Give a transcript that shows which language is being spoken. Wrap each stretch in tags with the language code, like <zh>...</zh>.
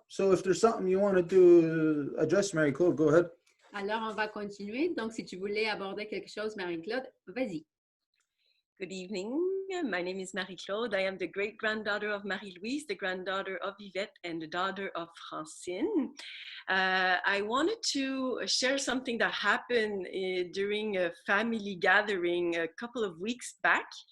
<en>So if there's something you want to address, Marie-Claude, go ahead.</en> <fr>Alors, on va continuer. Donc, si tu voulais aborder quelque chose, Marie-Claude, vas-y.</fr> <en>Good evening. My name is Marie-Claude. I am the great-granddaughter of Marie-Louise, the granddaughter of Yvette, and the daughter of Francine. I wanted to share something that happened during a family gathering a couple of weeks back.</en>